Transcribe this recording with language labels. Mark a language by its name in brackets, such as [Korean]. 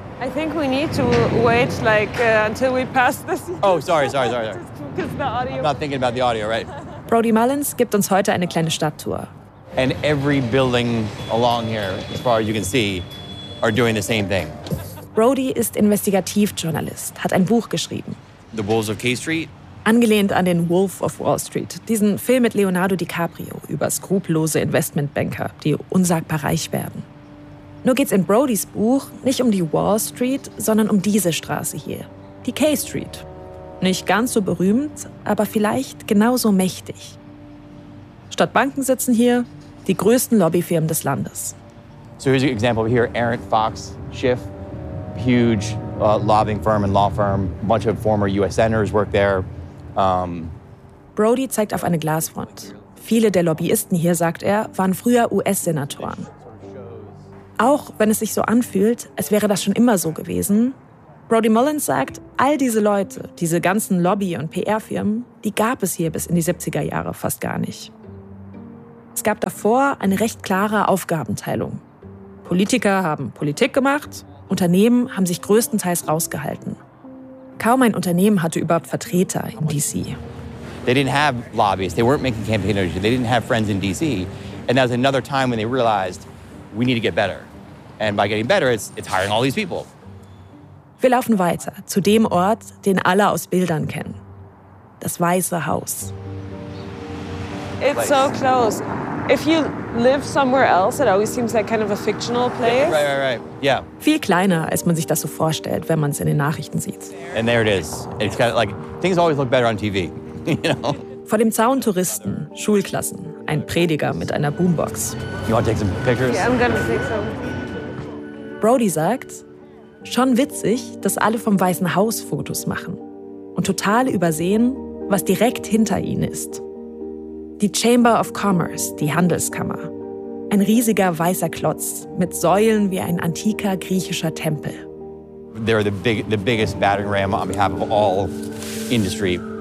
[English] I think we need to wait until we pass this. Oh, sorry. Just the audio. I'm not thinking about the audio, right? [German] Brody Mullins gibt uns heute eine kleine Stadttour. [English] And every building along here, as far as you can see, are doing the same thing. [German] Brody ist Investigativjournalist, hat ein Buch geschrieben. [English] The Wolves of K Street. [German] Angelehnt an den Wolf of Wall Street, diesen Film mit Leonardo DiCaprio über skrupellose Investmentbanker, die unsagbar reich werden. Nur geht's in Brodys Buch nicht um die Wall Street, sondern um diese Straße hier, die K Street. Nicht ganz so berühmt, aber vielleicht genauso mächtig. Statt Banken sitzen hier die größten Lobbyfirmen des Landes. [English] So here's an example here, Arendt Fox Schiff, huge lobbying firm and law firm, bunch of former USNers work there. [German] Brody zeigt auf eine Glasfront. Viele der Lobbyisten hier, sagt er, waren früher US-Senatoren. Auch wenn es sich so anfühlt, als wäre das schon immer so gewesen, Brody Mullins sagt, all diese Leute, diese ganzen Lobby- und PR-Firmen, die gab es hier bis in die 70er Jahre fast gar nicht. Es gab davor eine recht klare Aufgabenteilung. Politiker haben Politik gemacht, Unternehmen haben sich größtenteils rausgehalten. Kaum ein Unternehmen hatte überhaupt Vertreter in D.C. [English] They didn't have lobbyists. They weren't making campaign donations. They didn't have friends in D.C. And that was another time when they realized we need to get better. And by getting better, it's hiring all these people. [German] Wir laufen weiter zu dem Ort, den alle aus Bildern kennen. Das Weiße Haus. [English] It's so close. If you live somewhere else, it always seems like kind of a fictional place. Yeah, right. Yeah. [German] Viel kleiner, als man sich das so vorstellt, wenn man es in den Nachrichten sieht. [English] And there it is. It's kind of like things always look better on TV, you know. [German] Vor dem Zaun Touristen, Schulklassen, ein Prediger mit einer Boombox. [English] You want to take some pictures? Yeah, I'm gonna take some. [German] Brody sagt, schon witzig, dass alle vom Weißen Haus Fotos machen und total übersehen, was direkt hinter ihnen ist. Die Chamber of Commerce, die Handelskammer. Ein riesiger weißer Klotz mit Säulen wie ein antiker griechischer Tempel. [English] They're the biggest battering ram on behalf of all industry.